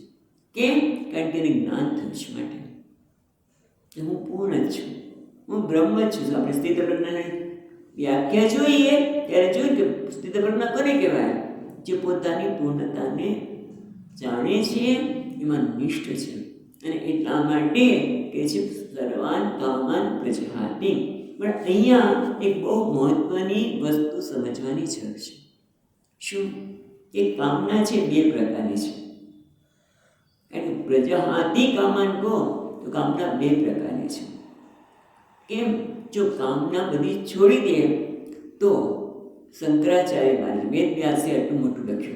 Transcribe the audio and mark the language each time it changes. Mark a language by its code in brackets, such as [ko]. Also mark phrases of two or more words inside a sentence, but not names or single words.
[gu] કેમ? કારણ કે એને જ્ઞાન થયું છે. માટે હું પૂર્ણ જ છું, હું બ્રહ્મ જ છું. આપણે સ્થિતપ્રજ્ઞાની વ્યાખ્યા જોઈએ ત્યારે જોયું કે સ્થિતપ્રજ્ઞા કોને કહેવાય? જે પોતાની પૂર્ણતાને જાણે છે, એમાં નિષ્ઠ છે. અને એટલા માટે કે છે [sa] સર્વાન કામાન પ્રજહાતિ. [gu] પણ અહીંયા એક બહુ મહત્વની વસ્તુ સમજવાની જરૂર છે. શું? એ કામના છે 2 પ્રકારની છે. [sa] પ્રજાહાતિ કામાન [gu] કહો તો કામના બે પ્રકારની છે. કેમ? જો કામના બધી છોડી દે તો શંકરાચાર્ય મહારાજ વેદ વ્યાસે આટલું મોટું લખ્યું.